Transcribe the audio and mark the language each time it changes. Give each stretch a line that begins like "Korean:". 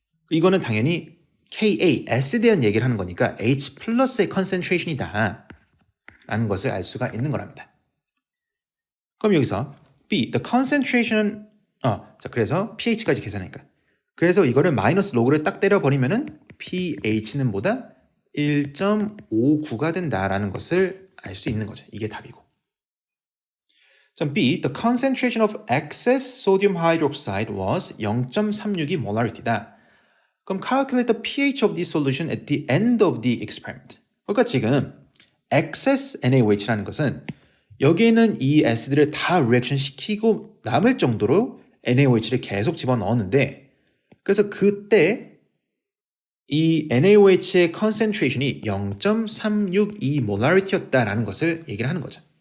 Korean: 이거는 당연히 Ka, S에 대한 얘기를 하는 거니까 H 플러스의 concentration이다 라는 것을 알 수가 있는 거랍니다. 그럼 여기서 B,
English: the concentration
Korean: 자 그래서 pH까지 계산하니까 그래서 이거를 마이너스 로그를 딱 때려버리면은 pH는 뭐다? 1.59가 된다라는 것을 알 수 있는 거죠. 이게 답이고. 자,
English: B, the concentration of excess sodium hydroxide was 0.36이 molarity다.
Korean: 그럼
English: calculate the pH of this solution at the end of the experiment.
Korean: 그러니까 지금 excess NaOH라는 것은 여기에 있는 이 S들을 다 리액션 시키고 남을 정도로 NaOH를 계속 집어넣었는데 그래서 그때 이 NaOH의 concentration이 0.362 molarity였다라는 것을 얘기를 하는 거죠.